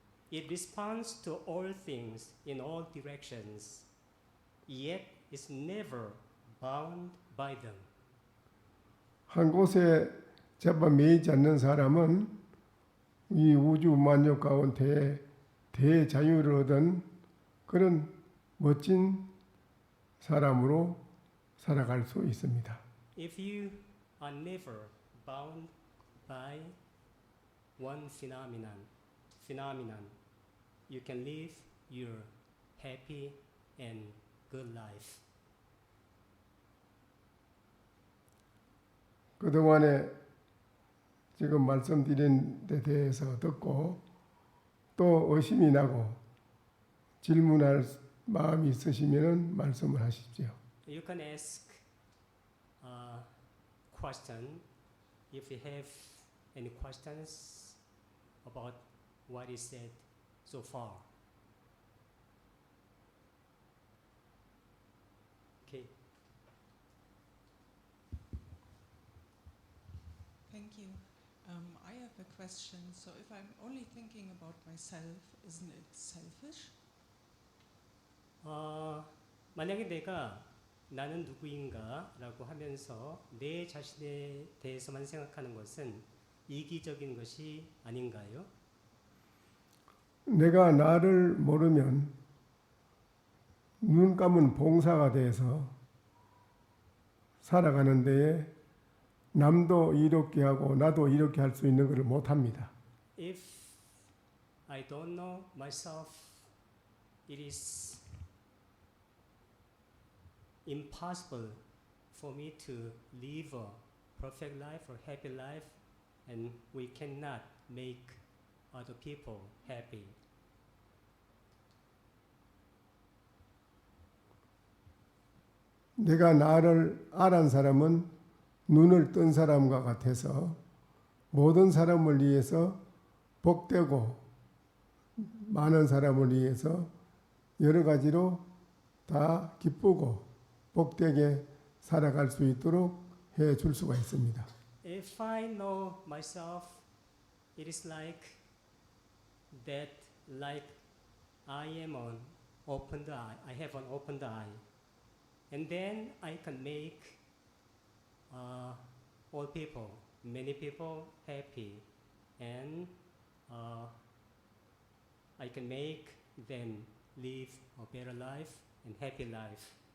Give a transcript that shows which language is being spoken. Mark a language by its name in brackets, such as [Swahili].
[English] It responds to all things in all directions, yet is never bound by them. [Korean] 한 곳에 잡아 매이지 않는 사람은 이 우주 만有가운데 대자유를 얻은 그런 멋진 사람으로 살아갈 수 있습니다. [English] If you are never bound by one phenomenon, you can live your happy and good life. [Korean] 그동안에 지금 말씀드린 데 대해서 듣고 또 의심이 나고 질문할 마음이 있으시면 말씀을 하십시오. [English] You can ask a question if you have any questions about what is said so far. Okay. Thank you. I have a question. So if I'm only thinking about myself, isn't it selfish? [Korean] 만약에 내가 나는 누구인가라고 하면서 내 자신에 대해서만 생각하는 것은 이기적인 것이 아닌가요? 내가 나를 모르면 눈 감은 봉사가 돼서 살아가는 데에 남도 이롭게 하고 나도 이렇게 할 수 있는 것을 못합니다. [English] If I don't know myself, it is impossible for me to live a perfect life or happy life, and we cannot make other people happy. [Korean] 내가 나를 알은 사람은 눈을 뜬 사람과 같아서 모든 사람을 위해서 복되고 많은 사람을 위해서 여러 가지로 다 기쁘고 복되게 살아갈 수 있도록 해 줄 수가 있습니다. [English] If I know myself, it is like that, like I am an opened eye. I have an opened eye, and then I can make all people, many people happy, and I can make them live a better life and happy life.